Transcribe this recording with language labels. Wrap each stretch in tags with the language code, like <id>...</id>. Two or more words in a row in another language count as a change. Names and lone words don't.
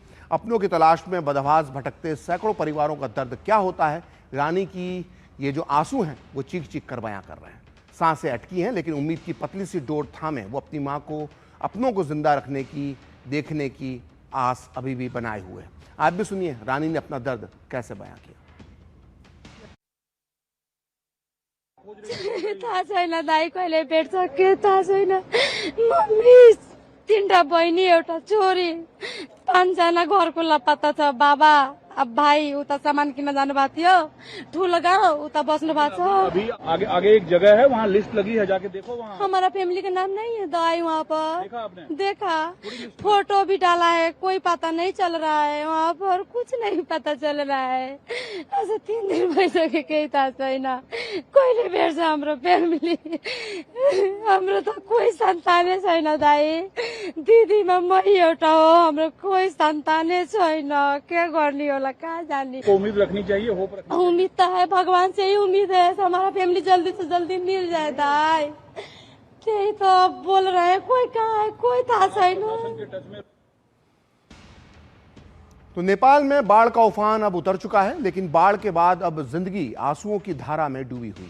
<hi>अपनों की तलाश में बदहवास भटकते सैकड़ों परिवारों का दर्द क्या होता है, रानी की ये जो आंसू हैं वो चीख चीख कर बयां कर रहे हैं। सांसें अटकी हैं, लेकिन उम्मीद की पतली सी डोर थामे वो अपनी माँ को, अपनों को जिंदा रखने की, देखने की आस अभी भी बनाए हुए हैं। आप भी सुनिए रानी ने अपना दर्द कैसे बयां किया।</hi> <ne>थाहा छैन दाइ कहिले भेट्छ के थाहा छैन। मम्मी 3टा बहिनी, एउटा छोरी, 5जना घरको लापत्ता छ। बाबा अब भाई उता सामान किन जानु भएको थियो ठुलो गाउँ उता बस्नु भएको छ।</ne> <hi>अभी आगे आगे एक जगह है, वहाँ लिस्ट लगी है, जाके देखो वहाँ। हमारा फैमिली का नाम नहीं है दवाई वहाँ पर। देखा आपने? देखा, फोटो भी डाला है, कोई पता नहीं चल रहा है वहाँ पर, कुछ नहीं पता चल रहा है।</hi> <ne>ऐसे 3 दिन भइसक्यो केही थाहा छैन, कहिले भेट्छ हाम्रो फ्यामिली। हाम्रो त कोही सन्तानै छैन दाई, दिदीमा मै एउटा हो, हाम्रो कोही सन्तानै छैन, के गर्ने होला, कहाँ जाने।</ne> <hi>उम्मीद रखनी चाहिए, होप रखनी चाहिए। उम्मीद तो है, भगवान से ही उम्मीद है, हमारा फैमिली जल्दी से जल्दी मिल जाए दाई। यही तो बोल रहे हैं, कोई कहाँ है, कोई</hi> <ne>था छैन।</ne> <hi>तो नेपाल में बाढ़ का उफान अब उतर चुका है, लेकिन बाढ़ के बाद अब जिंदगी आंसुओं की धारा में डूबी हुई।</hi>